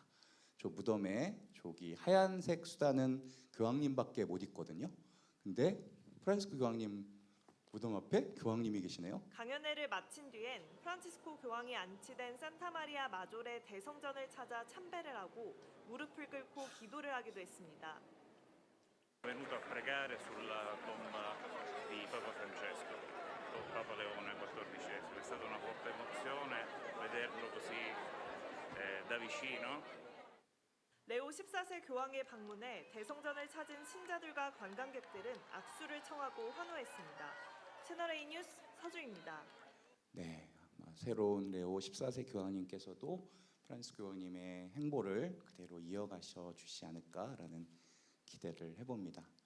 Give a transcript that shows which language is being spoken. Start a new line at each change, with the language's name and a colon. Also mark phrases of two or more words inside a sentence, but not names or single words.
Korean: 저 무덤에 저기 하얀색 수단은 교황님밖에 못 입거든요. 근데 프란치스코 교황님 무덤 앞에 교황님이 계시네요. 강연회를 마친 뒤엔 프란치스코 교황이 안치된 산타마리아 마조레 대성전을 찾아 참배를 하고 무릎을 꿇고 기도를 하기도 했습니다.
Italian: venuto a pregare sulla tomba di Papa Francesco, Papa Leone XIV. È stata una forte emozione vederlo così da vicino.
Korean: 레오 14세 교황의 방문에 대성전을 찾은 신자들과 관광객들은 악수를 청하고 환호했습니다. 채널A 뉴스 서주입니다. 네, 새로운 레오 14세 교황님께서도 프란치스코 교황님의 행보를 그대로 이어가셔 주시지 않을까라는 기대를 해봅니다.